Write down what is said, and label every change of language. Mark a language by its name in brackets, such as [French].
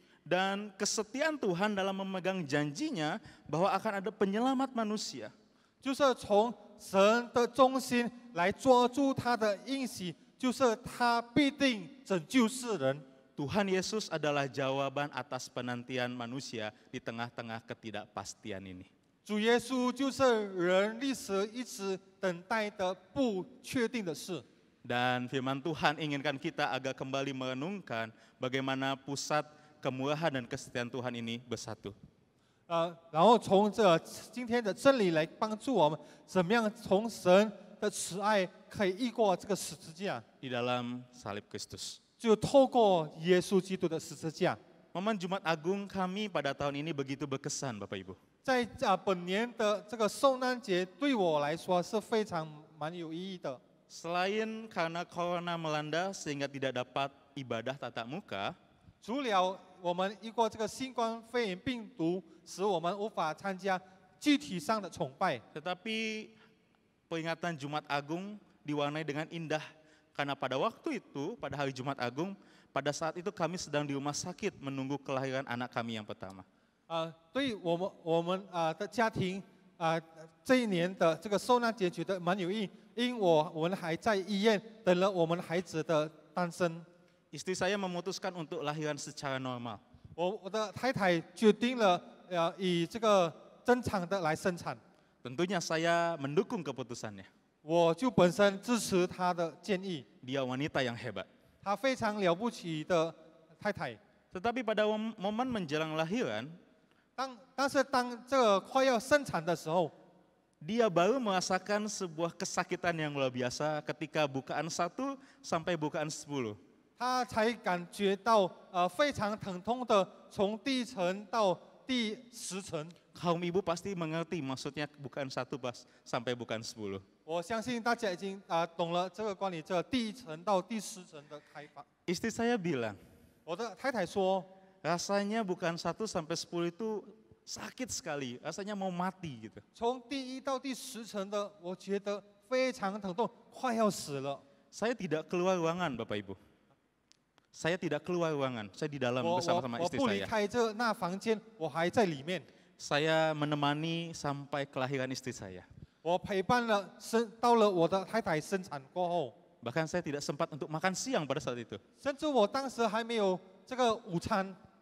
[Indonesian] dan kesetiaan Tuhan dalam memegang janjinya bahwa akan ada penyelamat manusia. [Chinese] 就是从神的中心来抓住他的应许，就是他必定拯救世人。 [Indonesian] Tuhan Yesus adalah jawaban atas penantian manusia di tengah-tengah ketidakpastian ini. [Chinese] 主耶稣就是人历史一直等待的不确定的事。 [Indonesian] Dan firman Tuhan inginkan kita agak kembali merenungkan bagaimana pusat kemurahan dan kesetiaan Tuhan ini bersatu. [Chinese] 然后从这今天的真理来帮助我们，怎么样从神的慈爱可以越过这个十字架， [Indonesian] Di dalam salib Kristus. [Chinese] 就透过耶稣基督的十字架。 [Indonesian] Momen Jumat Agung kami pada tahun ini begitu berkesan, Bapak Ibu. [Chinese] 在本年的这个受难节，对我来说是非常蛮有意义的。 [Indonesian] Selain karena corona melanda sehingga tidak dapat ibadah tatap muka, [Chinese] 除了我们遇过这个新冠肺炎病毒，使我们无法参加具体上的崇拜， [Indonesian] tetapi peringatan Jumat Agung diwarnai dengan indah karena pada waktu itu, pada hari Jumat Agung, pada saat itu kami sedang di rumah sakit menunggu kelahiran anak kami yang pertama. [Chinese] 对我们的家庭这一年的这个受难节觉得蛮有意义，因为我们还在医院等了我们孩子的诞生。 [Indonesian] Istri saya memutuskan untuk lahiran secara normal. [Chinese] 我的太太决定了以这个正常的来生产， [Indonesian] Tentunya saya mendukung keputusannya. [Chinese] 我就本身支持她的建议。 [Indonesian] Dia wanita yang hebat. [Chinese] 她非常了不起的太太。 [Indonesian] Tetapi pada momen menjelang lahiran, [Chinese] 但是当这个快要生产的时候， [Indonesian] dia baru merasakan sebuah kesakitan yang luar biasa ketika bukaan 1 sampai bukaan 10. [Chinese] 她才感觉到非常疼痛的，从第一层到第10层。 [Indonesian] Kaum ibu pasti mengerti maksudnya bukaan 1 sampai bukaan 10. [Chinese] 我相信大家已经懂了这个关于这第一层到第10层的开发。 [Indonesian] Istri saya bilang, [Chinese] 我的太太说， [Indonesian] rasanya bukaan 1 sampai 10 itu sakit sekali, rasanya mau mati gitu. [Chinese] 从第1到第10层的，我觉得非常疼痛，快要死了。 [Indonesian] Saya tidak keluar ruangan, Bapak Ibu. Saya tidak keluar ruangan, saya di dalam bersama-sama [Chinese] 我 [Indonesian] istri [Chinese] 不离 [Indonesian] saya. [Chinese] 开那房间，我还在里面。 [Indonesian] Saya menemani sampai kelahiran istri saya. [Chinese] 我陪伴了到了我的太太生产过后， [Indonesian] Bahkan saya tidak sempat untuk makan siang pada saat itu. [Chinese] 甚至我当时还没有这个午餐，